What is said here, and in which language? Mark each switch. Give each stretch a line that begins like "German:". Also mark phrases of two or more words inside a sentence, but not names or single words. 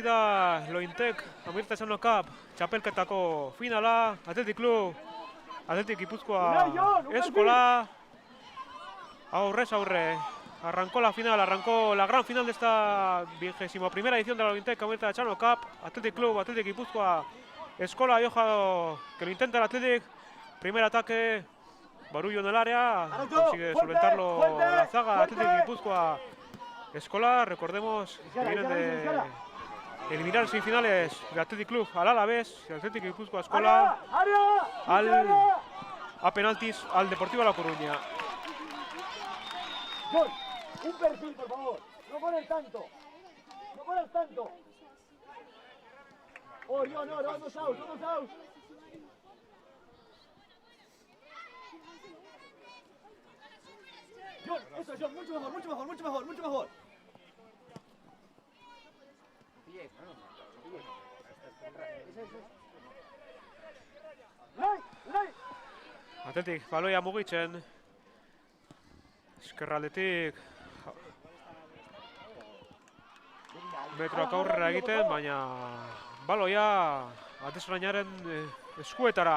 Basque: da Lointec Amorebieta Txano Cup txapelketako finala, Athletic Club, Athletic Gipuzkoa Eskola, aurrez aurre,
Spanish: arrancó la final, arrancó la gran final de esta 21ª edición de la Lointec Amorebieta Txano Cup, Athletic Club, Athletic Gipuzkoa Eskola, y ojo que lo intenta el Athletic, primer ataque, barullo en el área, consigue solventarlo la zaga, Athletic Gipuzkoa Eskola, recordemos que vienen de eliminar en semifinales de Athletic Club al Alavés, y Athletic Gipuzkoa Eskola al a penaltis al Deportivo La Coruña. John, un perfil, por favor. No corres tanto. No corras tanto. Oh, no, vamos out, vamos out. John, eso, John, mucho mejor, mucho mejor, mucho mejor, mucho mejor.
Basque: Atletik baloia mugitzen. Eskerraldetik metroak aurrera egiten, baina baloia atesorainaren eskuetara.